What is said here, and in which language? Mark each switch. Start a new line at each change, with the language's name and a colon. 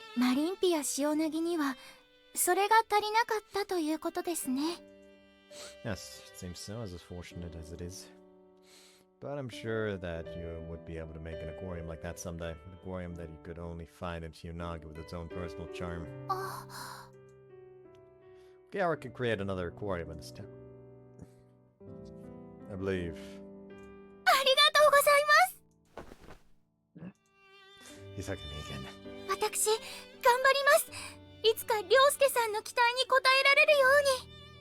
Japanese: マリンピア塩ネギにはそれが足りなかったということですね。
English: yes, it seems so, as fortunate as it is. But I'm sure that you would be able to make an aquarium like that someday. An aquarium that you could only find in Shiyonaga with its own personal charm. Okihara could create another aquarium in this town. I believe.
Japanese: ありがとうございます。
English: He's hugging me again.
Japanese: 私、頑張ります。いつか涼介さんの期待に応えられるように。